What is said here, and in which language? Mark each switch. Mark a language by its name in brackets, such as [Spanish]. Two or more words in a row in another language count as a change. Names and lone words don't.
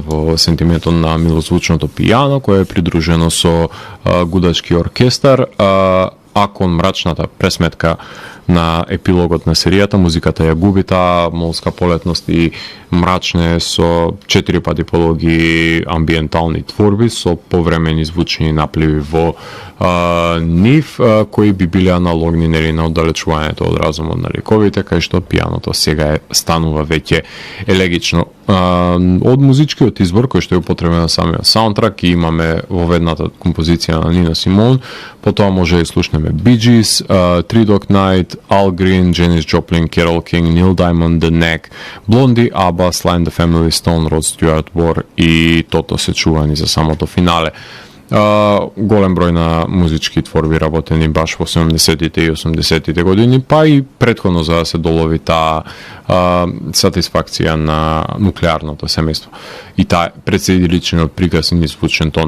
[Macedonian] во сентиментот на милозвучното пијано, кое е придружено со гудачки оркестар, а кон мрачната пресметка на епилогот на серијата, музиката ја губи таа молска полетност и мрачне со 4 пати пологи амбиентални творби со повремени звучни напливи во нив, кои би биле аналогни нели на оддалечувањето од разумот на ликовите, кај што пијаното сега станува веќе елегично. Од музичкиот избор кој што е употребен на самиот саундтрак, и имаме воведната композиција на Нина Симон, потоа може да слушнеме Bee Gees, Three Dog Night, Al Green, Janis Joplin, Carole King, Neil Diamond, The Knack, Blondie, ABBA, Sly and the Family Stone, Rod Stewart, War и Тото се чувани за самото финале. Голем број на музички творби работени баш во 70-тите и 80-тите години, па и претходно за да се долови таа сатисфакција на нуклеарното семејство и таа председиличниот приказ и звучен тон.